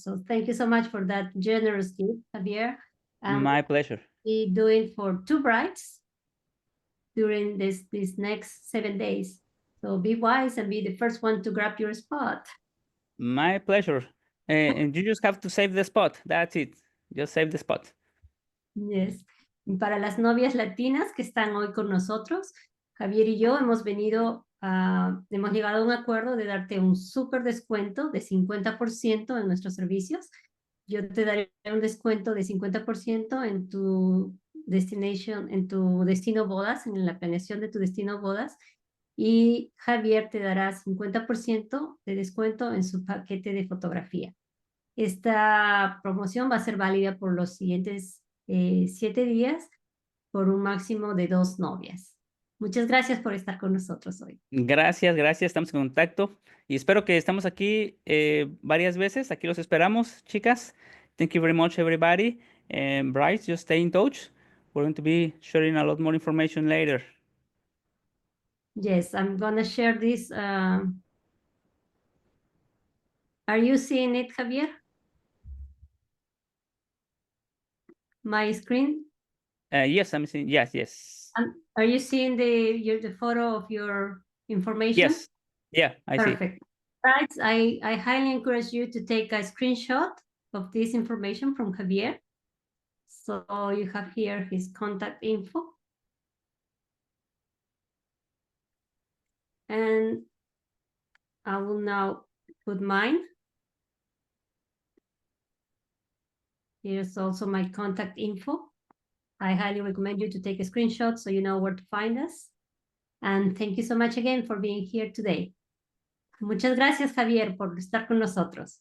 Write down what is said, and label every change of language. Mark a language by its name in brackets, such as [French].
[English] So thank you so much for that generous gift, Javier. And My pleasure. we'll be doing for 2 brides during this next 7 days. So be wise and be the first one to grab your spot. My pleasure. And you just have to save the spot. That's it. Just save the spot. Yes. [Spanish] Y para las novias latinas que están hoy con nosotros, Javier y yo hemos llegado a un acuerdo de darte un súper descuento de 50% en nuestros servicios. Yo te daré un descuento de 50% en tu en tu destino bodas, en la planeación de tu destino bodas. Y Javier te dará 50% de descuento en su paquete de fotografía. Esta promoción va a ser válida por los siguientes 7 días por un máximo de 2 novias. Muchas gracias por estar con nosotros hoy. Gracias, gracias, estamos en contacto y espero que estamos aquí varias veces. Aquí los esperamos, chicas. [English] Thank you very much, everybody. And Bryce, just stay in touch. We're going to be sharing a lot more information later. Yes, I'm gonna share this. Are you seeing it, Javier? My screen? Yes, I'm seeing. Yes, yes, Are you seeing the photo of your information? yes. Yeah, I see. Perfect. Right, I highly encourage you to take a screenshot of this information from Javier. So you have here his contact info. And I will now put mine. Here's also my contact info. I highly recommend you to take a screenshot so you know where to find us. And thank you so much again for being here today. [Spanish] Muchas gracias, Javier, por estar con nosotros.